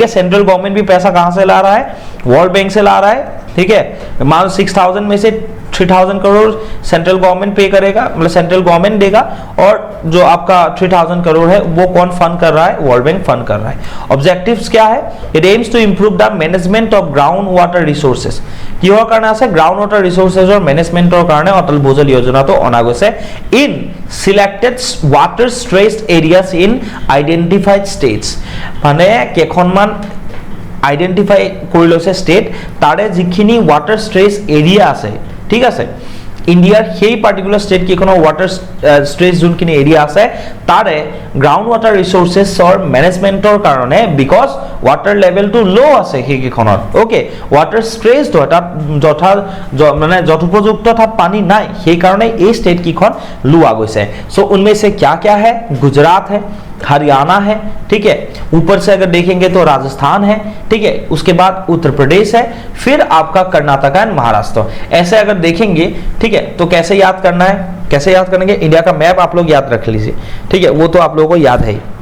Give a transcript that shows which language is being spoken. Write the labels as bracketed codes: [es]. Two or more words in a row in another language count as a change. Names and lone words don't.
[en] central government [hi] भी पैसा कहां से ला रहा है, वर्ल्ड बैंक से ला रहा है, ठीक है। मान लो 6000 में से 3000 करोड़ [en] central government pay [hi] करेगा, मतलब [en] central government [hi] देगा, और जो आपका 3000 करोड़ है वो कौन फंड कर रहा है, वर्ल्ड बैंक फंड कर रहा है। [en] ऑब्जेक्टिव्स [hi] क्या है, [en] it aims to improve the management of ground water resources. [as] কিহৰ কাৰণে আছে, [en] ground water resources management [as] কাৰণে অটল ভূজল যোজনাটো অনা গৈছে [en] in selected water stretched areas in identified states. [as] মানে কেইখনমান আইডেন্টিফাই কৰি লৈছে ষ্টেট, তাৰে যিখিনি [en] water stretch area [as] আছে, ঠিক আছে, ইণ্ডিয়াৰ সেই [en] particular state [as] কেইখনৰ [en] water stress [as] যোনখিনি এৰিয়া আছে তাৰে [en] ground water resources management [as] কাৰণে [en] because water level low' [as] আছে সেইকেইখনত [en] okay water stressed [as] হয় তাত মানে যথোপযুক্ত তাত পানী নাই সেইকাৰণে এই ষ্টেট কেইখন লোৱা গৈছে [hi] सो उनमें से क्या क्या है गुजरात है हरियाणा है ठीक है ऊपर से अगर देखेंगे तो राजस्थान है ठीक है उसके बाद उत्तर प्रदेश है फिर आपका कर्नाटक एंड महाराष्ट्र ऐसे अगर देखेंगे ठीक है तो कैसे याद करना है कैसे याद करेंगे इंडिया का मैप आप लोग याद रख लीजिए ठीक है वो तो आप लोगों को याद है ही